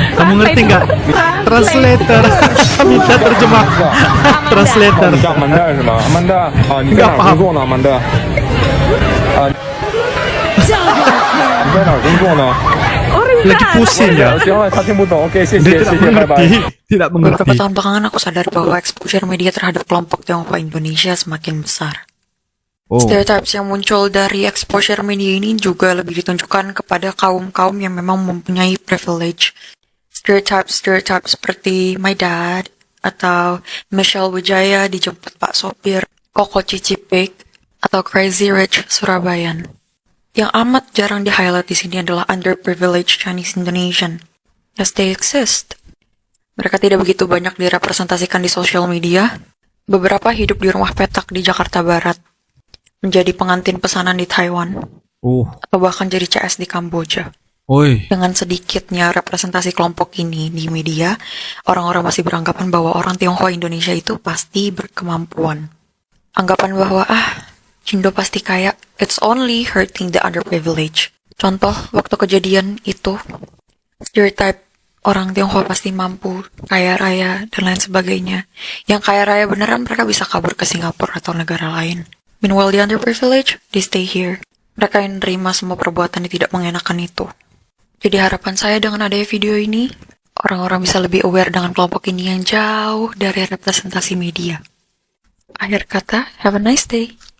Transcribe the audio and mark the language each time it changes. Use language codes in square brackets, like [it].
[id] Kamu ngerti nggak? Translator. Minta terjemah. Translator. [zh] 你叫曼达是吗？曼达啊，你在哪儿工作呢？曼达啊，你在哪儿工作呢？ [id] Lagi pusing ya. [zh] 行了，他听不懂。OK， 谢 [id] Dia tidak [zh] 谢谢，拜拜。 [id] mengerti. Tidak mengerti. Beberapa tahun belakangan aku sadar bahwa exposure media terhadap kelompok Tionghoa Indonesia semakin besar. Stereotypes yang muncul dari exposure media ini juga lebih ditunjukkan kepada kaum-kaum yang memang mempunyai privilege. Stereotype seperti My Dad atau Michelle Wijaya dijemput Pak Sopir, Koko Cicipik atau Crazy Rich Surabayan. Yang amat jarang di-highlight di sini adalah [en] underprivileged Chinese Indonesian. As they exist. [id] Mereka tidak begitu banyak direpresentasikan di sosial media. Beberapa hidup di rumah petak di Jakarta Barat, menjadi pengantin pesanan di Taiwan, atau bahkan jadi CS di Kamboja. Dengan sedikitnya representasi kelompok ini di media, orang-orang masih beranggapan bahwa orang Tionghoa Indonesia itu pasti berkemampuan. Anggapan bahwa Cindo pasti kaya, [en] it's only hurting the underprivileged. [id] Contoh, waktu kejadian itu, stereotype orang Tionghoa pasti mampu, kaya raya, dan lain sebagainya. Yang kaya raya beneran mereka bisa kabur ke Singapura atau negara lain. [en] Meanwhile, the underprivileged, they stay here. [id] Mereka yang menerima semua perbuatan yang tidak mengenakan itu. Jadi harapan saya dengan adanya video ini, orang-orang bisa lebih aware dengan kelompok ini yang jauh dari representasi media. Akhir kata, [en] have a nice day.